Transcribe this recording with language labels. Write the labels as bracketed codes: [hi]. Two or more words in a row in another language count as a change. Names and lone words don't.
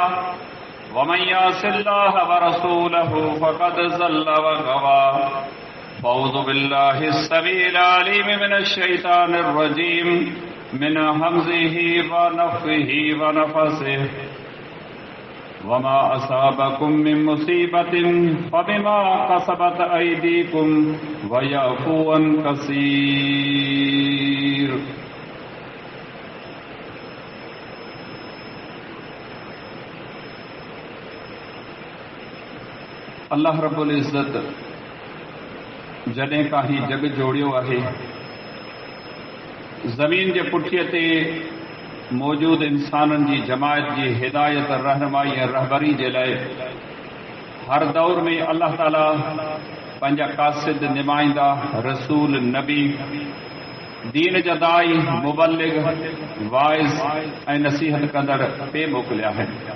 [ar] ومن يعص الله ورسوله فقد ضل وغوى فأعوذ بالله السميع العليم من الشيطان الرجيم من همزه ونفخه ونفثه وما أصابكم من مصيبة فبما كسبت أيديكم ويعفو عن [sd] كثير [ar] الله رب العزة [sd] जॾहिं खां ही जग जोड़ियो आहे ज़मीन जे पुठीअ ते मौजूद इंसाननि जी जमायत जी हिदायत रहनुमाई ऐं रहबरी जे लाइ हर दौर में अल्लाह ताला पंहिंजा कासिद निमाइंदा रसूल नबी दीन जा दाई मुबल्लिग वाइज़ ऐं नसीहत कंदड़ पे मोकिलिया आहिनि।